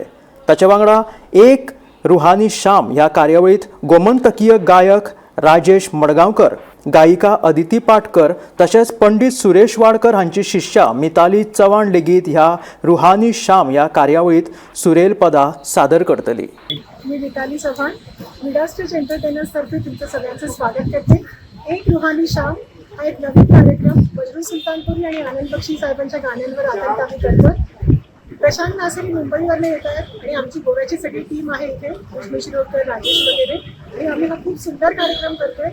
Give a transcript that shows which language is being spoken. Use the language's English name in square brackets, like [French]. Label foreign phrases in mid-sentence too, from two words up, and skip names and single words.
[Konkani] ताचे वांगडा एक रुहानी शाम ह्या कार्यावळीत गोमंतकीय गायक राजेश मडगांवकर, गायिका अदिती पाटकर तशेंच पंडित सुरेश वाडकर हांची शिष्या मिताली चव्हाण लेगीत ह्या रुहानी शाम ह्या कार्यावळीत सुरेल पदां सादर करतली। [Marathi] मी मिताली चव्हाण मिडास टच एंटरटेनर्स तर्फे तुमचं सगळ्यांचं स्वागत करते। एक रुहानी शाम हा एक नवीन कार्यक्रम मजरूह सुलतानपुरी आणि आनंद बक्षी साहेबांच्या गाण्यांवर आधारित आम्ही करतो। प्रशांत नासेरी मुंबईवरून येत आहेत आणि आमची गोव्याची सगळी टीम आहे इथे, उष्मी शिरोडकर, राजेश वगैरे, आणि आम्ही हा खूप सुंदर कार्यक्रम करतोय।